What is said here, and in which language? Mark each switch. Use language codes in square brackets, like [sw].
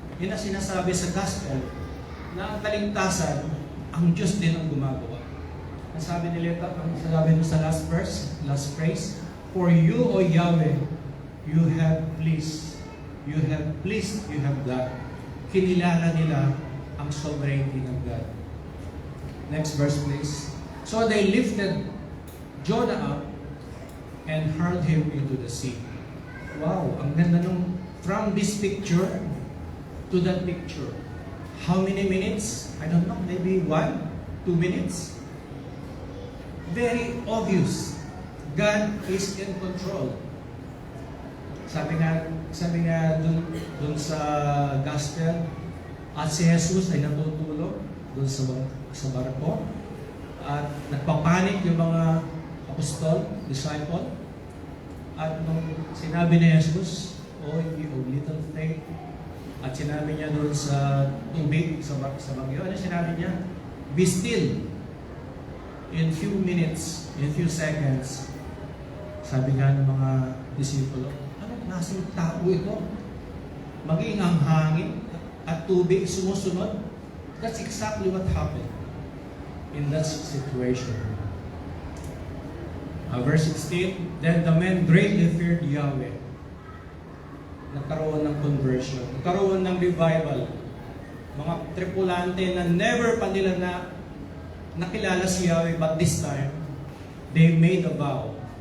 [tl] Yan ang sinasabi sa Gospel na ang kaligtasan, ang Diyos din ang gumagawa. Ang sabi nila, ang sabi nila sa [en] last verse, last phrase, for you, O Yahweh, you have pleased, you have done. [tl] Kinilala nila ang sovereignty ng God. [en] Next verse, please. So they lifted Jonah up and hurled him into the sea. Wow, [tl] ang ganda nung [en] from this picture to that picture. How many minutes? I don't know, maybe 1, 2 minutes? Very obvious. God is in control. [tl] Sabi nga dun sa gospel, at si Jesus ay natutulog dun sa barko at nagpapanik yung mga apostol, disciple. At nung sinabi ni Jesus, [en] "Oh, you of little faith," [tl] at sinabi niya doon sa tubig, sa bagyo, ano sinabi niya? [en] Be still. In few minutes, in few seconds, [tl] sabi nga ng mga disipulo, anong klaseng tao ito? Maging ang hangin at tubig sumusunod. [en] That's exactly what happened in that situation. Verse 16, then the men greatly feared Yahweh. [tl] Nagkaroon ng conversion, nagkaroon ng revival. Mga tripulante na never pa nila nakilala si Yahweh, [en] but this time, they made a vow.